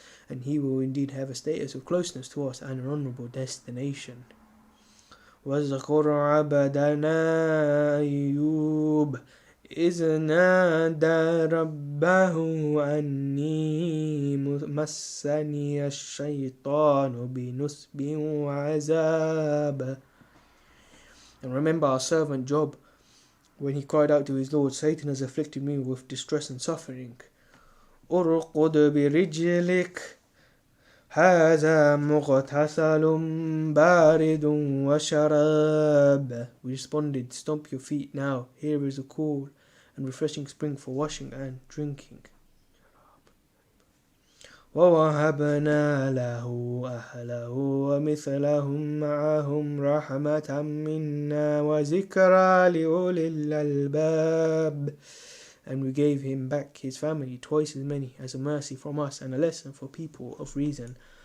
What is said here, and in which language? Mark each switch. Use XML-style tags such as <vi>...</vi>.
<en>And he will indeed have a status of closeness to us and an honorable destination.</en> <ar>واذكر عبدنا أيوب إذ نادى ربه أني مسني الشيطان بنصب وعذاب.</ar> <en>And remember our servant Job, when he cried out to his Lord, Satan has afflicted me with distress and suffering.</en> <ar>أرقد برجلك هذا مغتسل بارد وشراب.</ar> <en>We responded, stomp your feet now, here is a cool and refreshing spring for washing and drinking.</en> <ar>ووهبنا له أهله ومثلهم معهم رحمة منا وذكرى لأولي الألباب.</ar> <en>And we gave him back his family, twice as many, as a mercy from us and a lesson for people of reason.</en>